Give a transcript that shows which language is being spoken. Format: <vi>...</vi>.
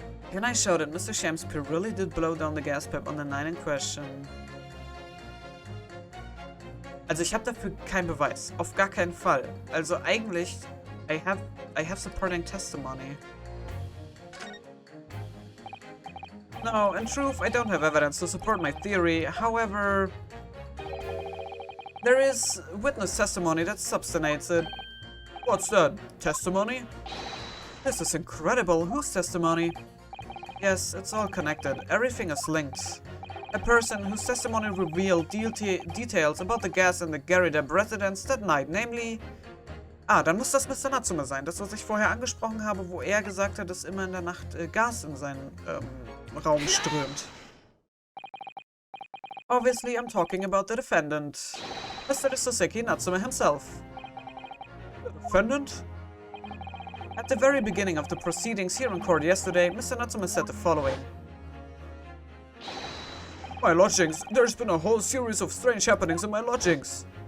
<en>Can I show that Mr. Shamespeare really did blow down the gas pipe on the night in question?</en> <de>Also ich habe dafür keinen Beweis, auf gar keinen Fall. Also eigentlich,</de> <en>I have supporting testimony. No, in truth, I don't have evidence to support my theory. However, there is witness testimony that substantiates it. What's that? Testimony? This is incredible. Whose testimony? Yes, it's all connected. Everything is linked. A person whose testimony revealed details about the gas in the Gary Depp residence that night, namely...</en> <de>Ah, dann muss das Mr. Natsume sein, das, was ich vorher angesprochen habe, wo er gesagt hat, dass immer in der Nacht Gas in seinen Raum strömt.</de> <en>Obviously, I'm talking about the defendant, Mr. Soseki Natsume himself. The defendant? At the very beginning of the proceedings here in court yesterday, Mr. Natsume said the following. My lodgings. There's been a whole series of strange happenings in my lodgings.</en>